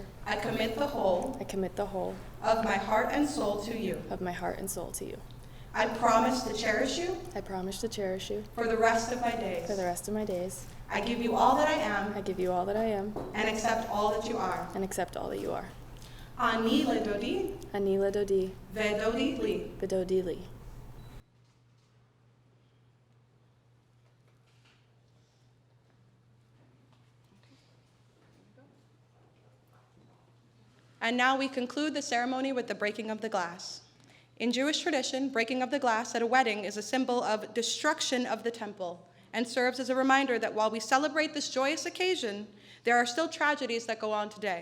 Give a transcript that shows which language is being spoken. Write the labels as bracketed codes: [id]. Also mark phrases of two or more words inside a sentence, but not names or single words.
[en] I commit the whole I commit the whole of my heart and soul to you. of my heart and soul to you. I promise to cherish you I promise to cherish you for the rest of my days. for the rest of my days. I give you all that I am I give you all that I am and accept all that you are. and accept all that you are. [he] אני לדודי, אני לדודי, ודודי לי. ודודי לי. [en] And now we conclude the ceremony with the breaking of the glass. In Jewish tradition, breaking of the glass at a wedding is a symbol of destruction of the temple and serves as a reminder that while we celebrate this joyous occasion, there are still tragedies that go on today.